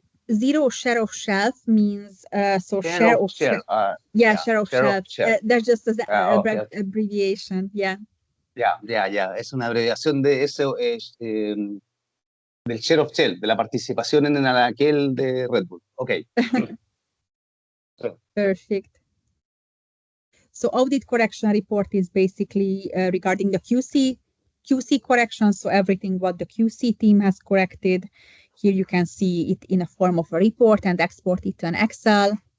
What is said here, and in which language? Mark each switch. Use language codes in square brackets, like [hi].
[en] Zero share of shelf means share of shelf. Share of shelf. That's just an abbreviation. Yeah. [es] Ya. Es una abreviación de eso, del [en] share of shelf, [es] de la participación en aquel de Red Bull. [en] Okay. Perfect. So audit correction report is basically regarding the QC corrections. So everything what the QC team has corrected. Here you can see it in a form of a report and export it to an Excel.